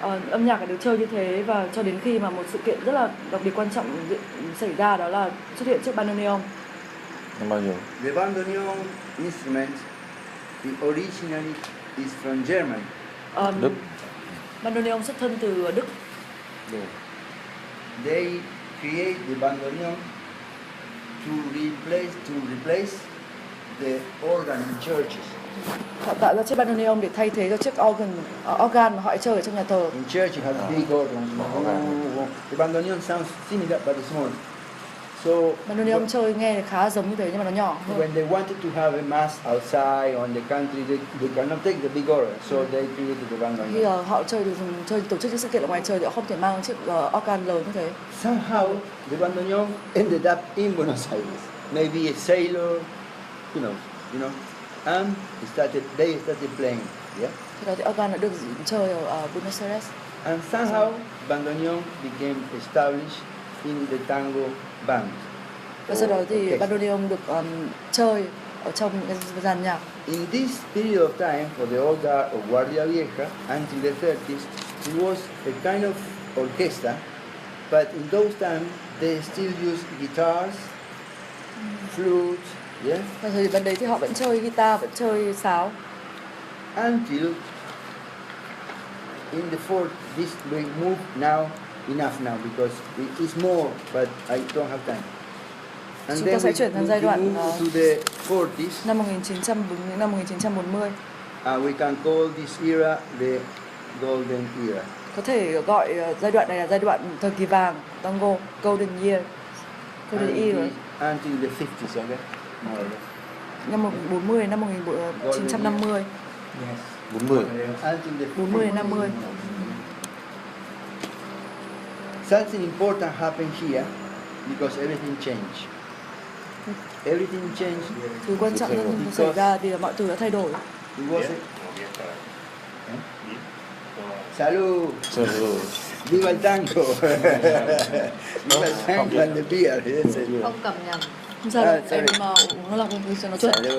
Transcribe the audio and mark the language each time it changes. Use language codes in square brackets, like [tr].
[vi] Âm nhạc được chơi như thế, và cho đến khi mà một sự kiện rất là đặc biệt quan trọng xảy ra, đó là xuất hiện chiếc bandoneon. năm bao nhiêu? [en] The bandoneon instrument, originally is from Germany. [vi] Đức. Bandoneon xuất thân từ Đức. [en] They create the bandoneon to replace the organ in churches. [vi] Họ tạo ra chiếc bandoneon để thay thế cho chiếc organ mà họ chơi ở trong nhà thờ. [en] In church you have big organs. The bandoneon sounds similar but it's small. So [vi] Bandoneon chơi nghe khá giống như thế nhưng mà nó nhỏ hơn. [en] when they wanted to have a mass outside on the country, they cannot take the big organ, so they created the [vi] Khi [en] bandoneon. [vi] họ chơi tổ chức những sự kiện ở ngoài trời thì họ không thể mang chiếc organ lớn như thế. [en] Somehow the bandoneon ended up in Buenos Aires. Maybe a sailor, you know, and they started playing. Yeah. [vi] Thì đó thì organ đã được chơi ở Buenos Aires. [en] And somehow bandoneon became established in the tango band. [vi] Và sau đó thì bandoneon được chơi ở trong cái dàn nhạc. [en] In this period of time, for the old guard of Guardia Vieja until the 30s, it was a kind of orchestra, but in those times they still used guitars, flutes, yeah. [vi] Và thời điểm đấy thì họ vẫn chơi guitar, vẫn chơi sáo. [en] Until in the fourth, this we move now enough now because it's more, but I don't have time. And [vi] Chúng ta sẽ chuyển sang giai đoạn [en] move to the 40s. [vi] năm 1940 đến năm 1940. [en] We can call this era the golden era. [vi] Có thể gọi giai đoạn này là giai đoạn thời kỳ vàng tango, [en] golden year, golden era. Until the 50s, okay? More or less. [vi] Năm 1940 đến năm 1950. [en] Yes. 40. Until the [vi] 40 đến 50. [en] Something important happened here because everything changed. Everything changed. [vi] Thứ quan trọng nhất xảy ra vì là mọi thứ đã thay đổi. [en] It was Salud. [es] Salud. Viva el tango. Viva el tango [en] and the beer. Yes, it [vi] Không cầm nhầm. Không sao đâu, em uống nó là không cho nó chuẩn.